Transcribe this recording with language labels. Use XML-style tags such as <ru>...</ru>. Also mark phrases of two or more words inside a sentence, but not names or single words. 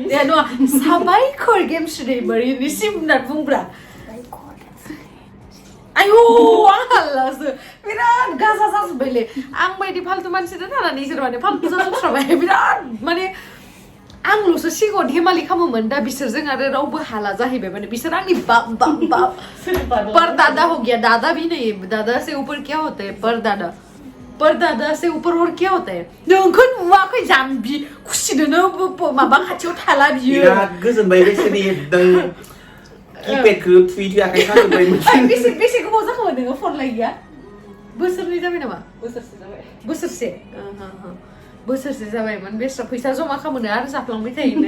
<brx>दे नङा साबायखर गेमस्रि दैमारिनिसिम होननानै बुंब्रा आयौ आं हाल्लासो बिराद गाजा जाजोब्बायले आं बायदि फाल्तु मानसिजों थानानै इसोर माने फाल्तु जाजोबस्राबाय बिराद माने आंल'सो सिगाङाव धेमालि खालामोमोन दा बिसोरजों आरो रावबो हाला जाहैबाय माने बिसोर आंनि बाप</brx> <hi>पर दादा हो गया दादा भी नहीं दादा से ऊपर क्या होता है पर दादा से ऊपर और क्या होता है</hi> <brx>नोंखौ नुवाखै जाम्बि खुसिदोनो माबा खाथियाव थाला बियो बिराद गोजोनबाय बेसोरनि एकदम किपेडखौ थुइ आखाइ साजोब्बायमोन बेसे गोबाव जाखोमोन नोङो फन लायैया बोसोरनै जाबाय नामा बोसोरसे जाबायमोन बेस्रा फैसा जमा खालामनो आरो जाफ्लांबाय थायोनो</brx>